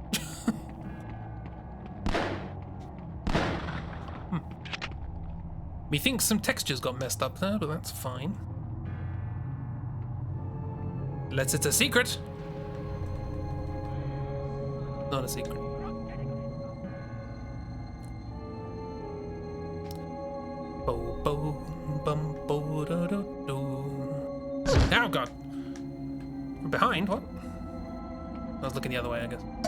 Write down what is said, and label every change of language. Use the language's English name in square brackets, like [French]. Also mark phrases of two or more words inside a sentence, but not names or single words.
[English] Methinks some textures got messed up there, but that's fine. Unless it's a secret. Not a secret. Bo bo bum bo do do do. Oh god. From behind, what? I was looking the other way, I guess.